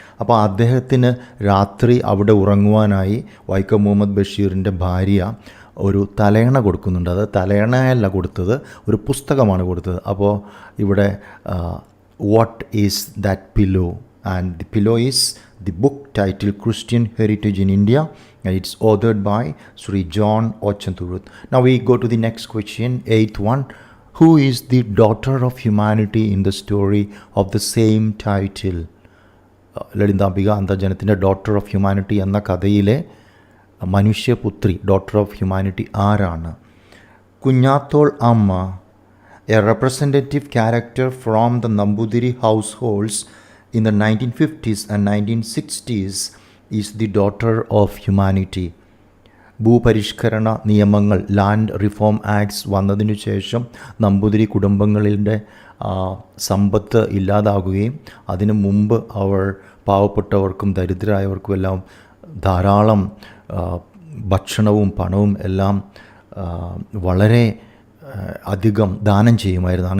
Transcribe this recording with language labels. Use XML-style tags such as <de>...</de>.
<ml>അപ്പോൾ അദ്ദേഹത്തിന് രാത്രി അവിടെ ഉറങ്ങുവാനായി വൈക്കം മുഹമ്മദ് ബഷീറിൻ്റെ ഭാര്യ ഒരു തലയണ കൊടുക്കുന്നുണ്ട്. അത് തലയണയല്ല കൊടുത്തത്, ഒരു പുസ്തകമാണ് കൊടുത്തത്. അപ്പോൾ ഇവിടെ</ml> <en>What is that pillow? And the pillow is the book titled Christian Heritage in India, and it's authored by Sri John Ochanturuth. Now we go to the next question, 8th one. Who is the daughter of humanity in the story of the same title?</en> <ml>Lalithambika അന്തർജനത്തിൻ്റെ daughter of humanity എന്ന കഥയിലെ മനുഷ്യപുത്രി, daughter of humanity ആരാണ്? കുഞ്ഞാത്തോൾ അമ്മ,</ml> <en>A representative character from the Namboothiri households in the 1950s and 1960s is the daughter of humanity.</en> <ml>ഭൂപരിഷ്കരണ നിയമങ്ങൾ,</ml> <en>land reform acts</en> <ml>വന്നതിനു ശേഷം നമ്പൂതിരി കുടുംബങ്ങളുടെ സമ്പത്ത് ഇല്ലാതാകുകയും അതിനു മുമ്പ് അവർ പാവപ്പെട്ടവർക്കും ദരിദ്രരായവർക്കും എല്ലാം ധാരാളം ഭക്ഷണവും പണവും എല്ലാം വളരെ അധികം ദാനം ചെയ്യുമായിരുന്നു.</ml>